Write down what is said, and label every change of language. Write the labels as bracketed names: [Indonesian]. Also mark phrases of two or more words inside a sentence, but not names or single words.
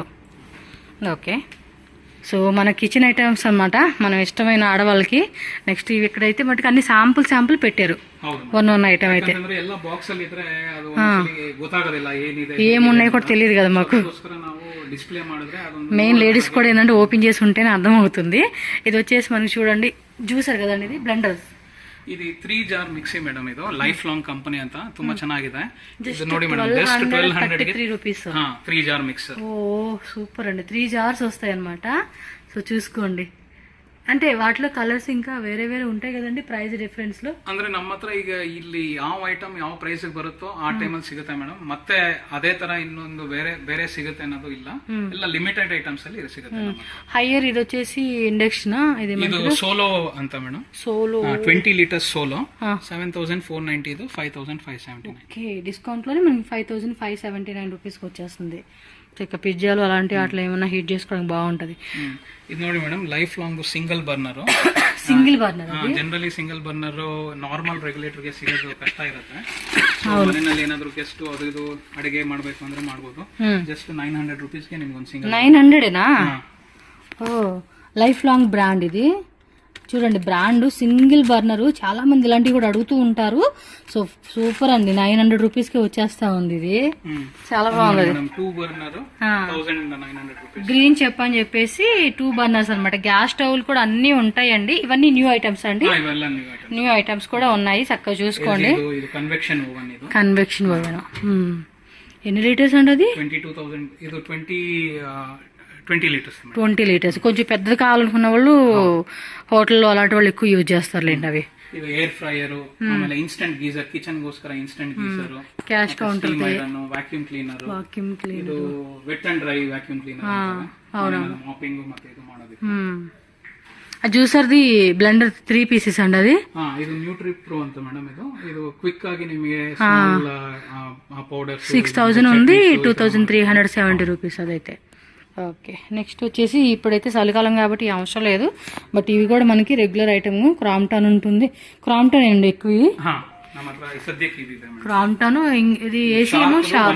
[Telugu] ఓకే, సో మన [English] kitchen items [Telugu] అనమాట, మనం ఇష్టమైన ఆడవాళ్ళకి. నెక్స్ట్ ఇవి ఇక్కడైతే మటుకు అన్ని శాంపుల్ పెట్టారు. [English] one item [Telugu] అయితే ఏమున్నాయి కూడా తెలియదు కదా మాకు. [English] main ladies [Telugu] కూడా ఏంటంటే ఓపెన్ చేసి ఉంటేనే అర్థం అవుతుంది. ఇది వచ్చేసి మనకి చూడండి జ్యూసర్ కదండి, ఇదు బ్లెండర్స్. [Kannada] ಇದು 3 [English] jar mixie [Kannada] ಮೇಡಮ್. ಇದು ಲೈಫ್ ಲಾಂಗ್ ಕಂಪನಿ ಅಂತ, ತುಂಬಾ ಚೆನ್ನಾಗಿದೆ. ಇದು ನೋಡಿ ಮೇಡಮ್, ಜಸ್ಟ್ 1233 రూపీస్. 3 [English] jar mixer. [Telugu] ఓ సూపర్ అండి, 3 జార్స్ వస్తాయి అన్నమాట. సో చూసుకోండి, అంటే వాటిలో కలర్స్ ఇంకా వేరే వేరే ఉంటాయి కదండి [English] price difference [Telugu] లో. [Kannada] ಅಂದ್ರೆ ನಮ್ಮ ಹತ್ರ ಈಗ ಇಲ್ಲಿ ಯಾವ ಐಟಮ್ ಯಾವ ಪ್ರೈಸ್ ಬರುತ್ತೋ ಆ ಟೈಮಲ್ಲಿ ಸಿಗುತ್ತೆ ಮೇಡಮ್. ಮತ್ತೆ ಅದೇ ತರ ಇನ್ನೊಂದು ಬೇರೆ ಬೇರೆ ಸಿಗುತ್ತೆ ಅನ್ನೋದು ಇಲ್ಲ, ಎಲ್ಲ [English] limited items [Kannada] ಅಲ್ಲಿ ಇದು ಸಿಗುತ್ತೆ. [Telugu] హైయర్ ఇది వచ్చేసి ఇండక్షన్, ఇది సోలో ಅಂತ మేడం. సోలో 20 లీటర్స్ సోలో 7,490, ఇది 5,579. ఓకే, డిస్కౌంట్ లోనే మనకి 5,579 రూపీస్ కి వచ్చేస్తుంది. ఇక పిజ్జాలు అలాంటి అట్లా ఏమైనా హీట్ చేసుకోవడానికి బాగుంటది. [Kannada] ಇದು ನೋಡಿ ಮೇಡಮ್, ಲೈಫ್ ಲಾಂಗ್ [English] single burner. generally single burner normal regulator [Kannada] ಗೆ ಸಿಗೋದು ಕಷ್ಟ ಇರುತ್ತೆ. ಮನೆಯಲ್ಲಿ ಏನಾದ್ರು ಗೆಸ್ಟ್ ಅದು ಇದು ಅಡಿಗೆ ಮಾಡ್ಬೇಕು ಅಂದ್ರೆ ಮಾಡ್ಬೋದು. ಜಸ್ಟ್ 900 ರೂಪೀಸ್ ಗೆ ನಿಮ್ಗೆ ಒಂದು ಸಿಂಗಲ್. [Telugu] 900 ఓ లైఫ్ లాంగ్ బ్రాండ్ ఇది. చూడండి బ్రాండ్, [English] single burner. [Telugu] చాలా మంది ఇలాంటివి కూడా అడుగుతూ ఉంటారు. సో సూపర్ అండి, 900 రూపీస్ కి వచ్చేస్తా ఉంది. ఇది చాలా బాగుంది. గ్రీన్ చెప్పని చెప్పేసి 2 బర్నర్స్ అనమాట. [English] gas stove [Telugu] కూడా అన్ని ఉంటాయండి. ఇవన్నీ [English] new items [Telugu] అండి, [English] new items [Telugu] కూడా ఉన్నాయి. చక్కగా చూసుకోండి. [English] convection oven. [Telugu] ఎన్ని లీటర్స్ అండి అది? 20 లీటర్స్. కొంచెం పెద్దది కావాలనుకున్న వాళ్ళు హోటల్లో అలాంటి వాళ్ళు ఎక్కువ యూజ్ చేస్తారులేండి అవి. [Kannada] ಇದು [English] air fryer, [Kannada] ಆಮೇಲೆ [English] instant geyser, [Kannada] ಕಿಚನ್ ಗೋಸ್ಕರ [English] instant geyser, cash counter, vacuum cleaner, [Kannada] ಇದು [English] wet and dry vacuum cleaner, [Kannada] ಮಾಪಿಂಗ್ ಮತ್ತೆ ಇದು ಮಾಡೋದು. [Telugu] ఆ జ్యూసర్ది బ్లెండర్ 3 పీసెస్ అండి అది. [Kannada] ಇದು ನ್ಯೂಟ್ರಿ ಪ್ರೋ ಅಂತ ಮೇಡಮ್. ಇದು ಕ್ವಿಕ್ ಆಗಿ ನಿಮಗೆ ಪೌಡರ್ [Telugu] 6,000 ఉంది, 2,370 రూపీస్ అదైతే. ఓకే, నెక్స్ట్ వచ్చేసి ఇప్పుడైతే చలికాలం కాబట్టి అవసరం లేదు, బట్ ఇవి కూడా మనకి [English] regular item. [Telugu] క్రాంప్టన్ ఉంటుంది. క్రాంప్టన్ అండి ఎక్కువ. క్రాంప్టన్ ఇది ఏసీ ఏమో షార్ప్